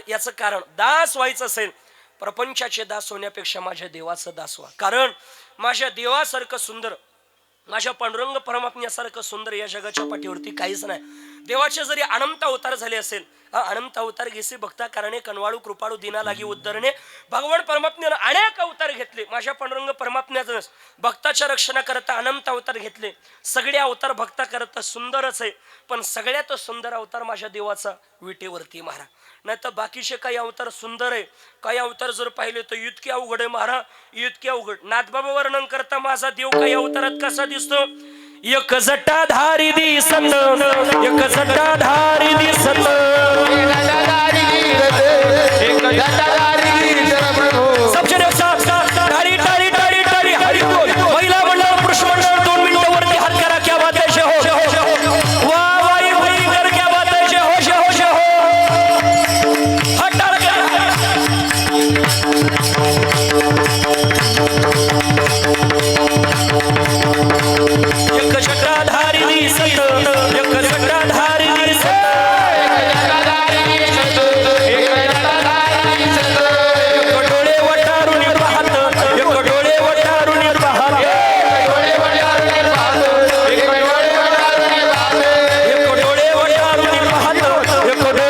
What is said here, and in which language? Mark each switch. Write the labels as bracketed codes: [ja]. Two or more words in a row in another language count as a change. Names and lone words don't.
[mr] याचं कारण, दास व्हायचं असेल प्रपंचाचे दास होण्यापेक्षा माझ्या देवाचं दास व्हा. कारण माझ्या देवासारखं सुंदर, माझ्या पांडुरंग परमात्म्यासारखं सुंदर या जगाच्या पाठीवरती काहीच नाही. देवाचे जरी अनंत अवतार झाले असेल, अनंत अवतार घेसे भक्ता कारणे, कनवाळू कृपाळू दिना लागी उद्धरणे, भगवान परमात्म्यानं अनेक अवतार घेतले. माझ्या पांडुरंग परमात्म्याचं भक्ताच्या रक्षणाकरता अनंत अवतार घेतले. सगळे अवतार भक्ता करता सुंदरच आहे, पण सगळ्यात सुंदर अवतार माझ्या देवाचा विटेवरती महाराज. नाही तर बाकीचे काही अवतार सुंदर आहे, काही अवतार जर पाहिले तर इतके अवघड आहे महाराज, इतके अवघड. नाथबाबा वर्णन करता माझा देव काही अवतारात कसा दिसतो? एक जटाधारी दिसत, एक जटाधारी दिसत, सबजण टाळी टाळी टाळी टाळी हरी बोल. महिला मंडळ पुरुष मंडळ 2 मिनिटं वरती हात करा. [hi] क्या बात है, [mr] हो वा वाई भाई कर, [hi] क्या बात है, [mr] हो हात टाळ करा. एक जटाधारी दिसत, एक जटाधारी दिसत, एक डोळे वटारून पाहत, एक डोळे वटारून पाहत, एक डोळे वटारून पाहत, एक डोळे वटारून पाहत, एक